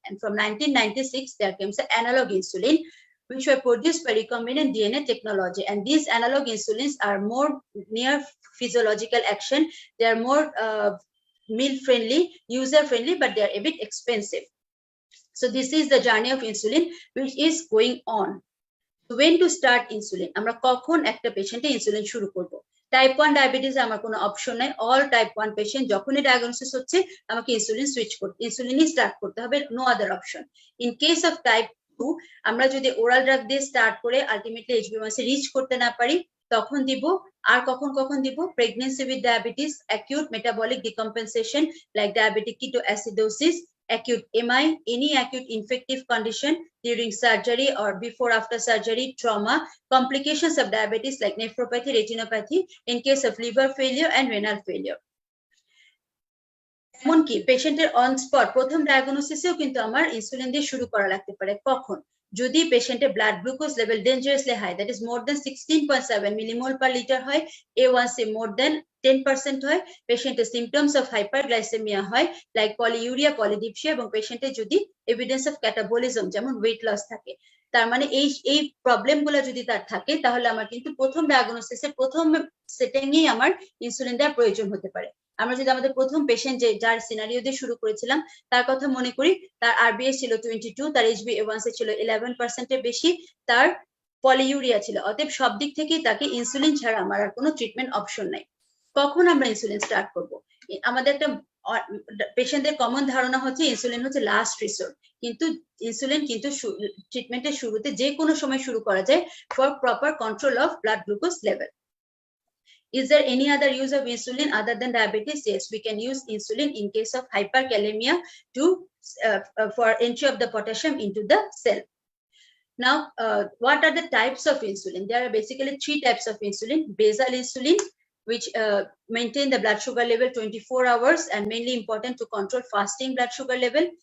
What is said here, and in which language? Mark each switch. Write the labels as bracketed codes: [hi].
[en] And from 1996, there comes the analog insulin, which were produced by recombinant DNA technology. And these analog insulins are more near physiological action. They are more meal-friendly, user-friendly, but they are a bit expensive. So this is the journey of insulin, which is going on. When to start insulin? [bn] আমরা কখন একটা পেশেন্টে insulin শুরু করব? Type 1 diabetes আমার কোনো option নাই। All type 1 patient যখনই diagnosis হচ্ছে আমাকে ইনসুলিন সুইচ করতে, ইনসুলিনই স্টার্ট করতে হবে, [en] No other option. In case of type 2, [bn] আমরা যদি ওরাল ড্রাগ দিয়ে স্টার্ট করে আলটিমেটলি HbA1c রিচ করতে না পারি, তখন দিব। আর কখন দিব? [en] Pregnancy with diabetes, acute metabolic decompensation like diabetic ketoacidosis, acute MI, any acute infective condition during surgery or before after surgery, trauma, complications of diabetes like nephropathy, retinopathy, in case of liver failure and renal failure. [bn] এমনকি পেশেন্টের on spot প্রথম ডায়াগনোসিসেও কিন্তু আমার insulin দিয়ে শুরু করা লাগতে পারে। কখন? যদি পেশেন্টের blood glucose level dangerously high, [en] that is more than [bn] 16.7 millimole per litre হয়, A1C মোর দেন 10% হয়, পেশেন্টের সিমটমস অফ হাইপারগ্লাইসেমিয়া হয় লাইক পলিউরিয়া, পলিডিপসিয়া, এবং পেশেন্টের যদি এভিডেন্স অফ ক্যাটাবলিজম যেমন ওয়েট লস থাকে, তার মানে এই প্রবলেমগুলো যদি তার থাকে, তাহলে আমার কিন্তু প্রথম ডায়াগনোসিসের প্রথম সেটিংয়েই আমার ইনসুলিন দেওয়ার প্রয়োজন হতে পারে। আমরা যদি আমাদের প্রথম পেশেন্ট যার সিনারিও দিয়ে শুরু করেছিলাম তার কথা মনে করি, তার RBS ছিল 22, তার HbA1c ছিল 11% এর বেশি, তার পলিউরিয়া ছিল। অতএব সব দিক থেকেই তাকে ইনসুলিন ছাড়া আমার আর কোনো ট্রিটমেন্ট অপশন নাই। কখন আমরা ইনসুলিন স্টার্ট করব? আমাদের একটা পেশেন্টদের কমন ধারণা হচ্ছে ইনসুলিন হচ্ছে লাস্ট রিসোর্ট, কিন্তু ইনসুলিন কিন্তু ট্রিটমেন্টের শুরুতে যে কোনো সময় শুরু করা যায় [en] For proper control of blood glucose level. Is there any other use of insulin other than diabetes? Yes, we can use insulin in case of hyperkalemia to for entry of the potassium into the cell. Now, what are the types of insulin? There are basically 3 types of insulin. Basal insulin, which maintain the blood sugar level 24 hours and mainly important to control fasting blood sugar level.